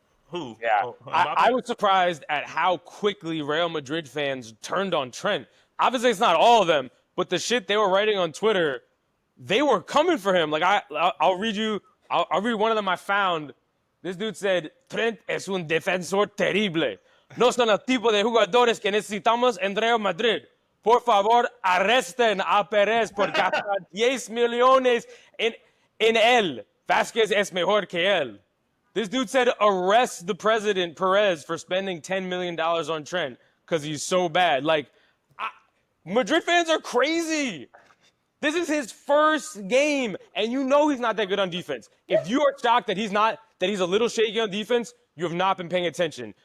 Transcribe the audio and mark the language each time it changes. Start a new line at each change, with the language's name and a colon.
English: Who? Yeah. I was surprised at how quickly Real Madrid fans turned on Trent. Obviously, it's not all of them, but the shit they were writing on Twitter, they were coming for him. I'll read you. I'll read one of them I found. This dude said,
Spanish: Trent es un defensor terrible. No son el tipo de jugadores que necesitamos en Real Madrid. Por favor, arresten a Perez por gastar 10 millones en él. Vázquez es mejor que él.
English: This dude said arrest the president, Perez, for spending $10 million on Trent because he's so bad. Madrid fans are crazy. This is his first game, and you know he's not that good on defense. If you are shocked that he's a little shaky on defense, you have not been paying attention.